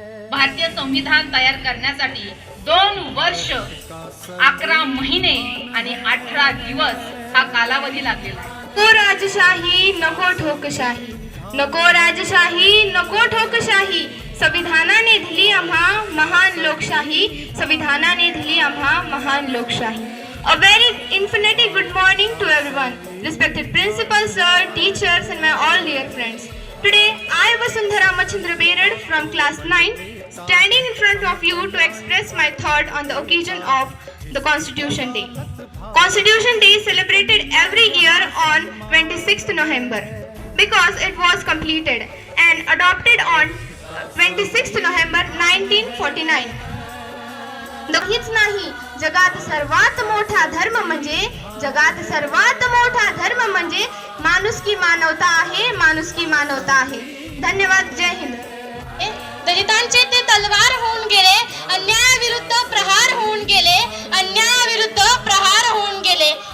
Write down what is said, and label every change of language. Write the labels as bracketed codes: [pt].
[mr] भारतीय संविधान तयार करण्यासाठी 2 वर्ष 11 महिने आणि 18 दिवस हा कालावधी लागलेला आहे। नको राजशाही नको ठोकशाही, नको राजशाही नको ठोकशाही, संविधानाने दिली आम्हा महान लोकशाही, संविधानाने दिली आम्हा महान लोकशाही। [en] A very infinity good morning to everyone, respected principal sir, teachers and my all dear friends. Today I Vasundhara Machandra Berad from class 9 standing in front of you to express my thought on the occasion of the Constitution Day. Constitution Day is celebrated every year on 26th November because it was completed and adopted on 26th November 1949. [mr] हीच नाही, जगात सर्वात मोठा धर्म म्हणजे, जगात सर्वात मोठा धर्म म्हणजे माणुसकी मानवता आहे, माणुसकी मानवता आहे। धन्यवाद, जय हिंद। दलितांचे ते तलवार होऊन गेले, अन्यायाविरुद्ध प्रहार होऊन गेले, अन्यायाविरुद्ध प्रहार होऊन गेले।